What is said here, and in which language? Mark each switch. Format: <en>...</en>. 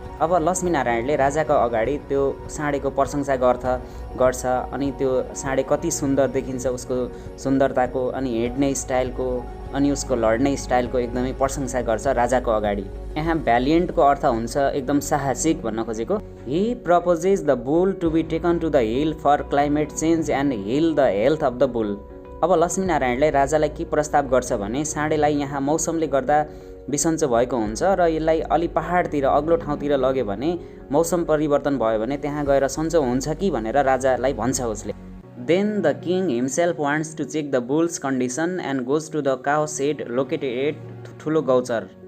<ne>अब लक्ष्मीनारायणले राजाको अगाडि त्यो साँडेको प्रशंसा गर्छ, अनि त्यो साँडे कति सुन्दर देखिन्छ, उसको सुन्दरताको, अनि हिँड्ने स्टाइलको, अनि उसको लड्ने स्टाइलको एकदमै प्रशंसा गर्छ राजाको अगाडि। यहाँ भ्यालियन्टको अर्थ हुन्छ एकदम साहसिक भन्न खोजेको।</ne> <en>He proposes the bull to be taken to the hill for climate change and heal the health of the bull.</en> <ne>अब लक्ष्मीनारायणले राजालाई के प्रस्ताव गर्छ भने साँडेलाई यहाँ मौसमले गर्दा बिसन्चो भएको हुन्छ, र यसलाई अलि पहाडतिर, अग्लो ठाउँतिर लग्यो भने, मौसम परिवर्तन भयो भने त्यहाँ गएर सन्चो हुन्छ कि भनेर राजालाई भन्छ उसले।</ne> <en>Then the king himself wants to check the bull's condition and goes to the cow shed located at ठुलो गौचर।</en>